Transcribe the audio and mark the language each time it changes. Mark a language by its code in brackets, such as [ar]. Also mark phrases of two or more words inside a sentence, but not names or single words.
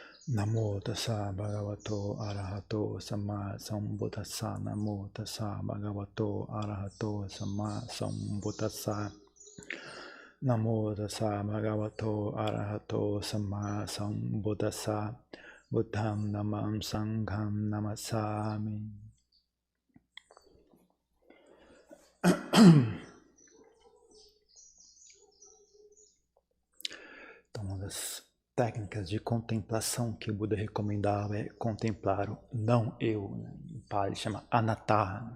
[pi] Namo tassa bhagavato arahato samma sambuddhassa. Namo tassa bhagavato arahato samma sambuddhassa. Namo tassa bhagavato arahato samma sambuddhassa. Buddham namam sangham namassami. [pt] Então, uma das técnicas de contemplação que o Buda recomendava é contemplar o não eu, né? Em Pali chama anatta.